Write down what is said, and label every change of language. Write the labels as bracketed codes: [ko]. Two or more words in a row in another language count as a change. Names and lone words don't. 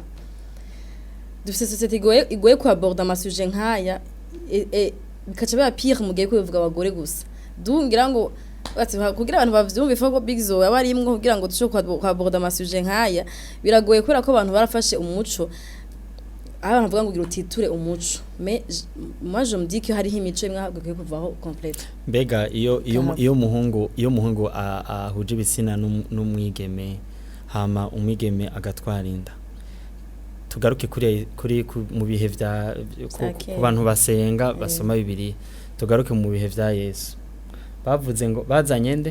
[rn] Dufite societe igoye ku aborda amasuje nkaya bikaca biba pire mu gihe ko bivuga abagore gusa. Ngira ngo kugira abantu bavyumve ko Big Zoe abarimwo kugira ngo dushobore ku aborda amasuje nkaya biragoye kubera ko abantu barafashe umuco abantu bavuga ngo ugira utiture umuco [fr] mais moi je me dis que [rn] hari imico imwe ahubwo kuvaho complete. Mbega iyo muhungu ahuje ibitsina n'umwigeme hama umwigeme agatwara inda tugaruke kuri mu bihe vya ku bantu basenga basoma Bibiliya tugaruke mu bihe vya Yesu bavuze ngo bazanye nde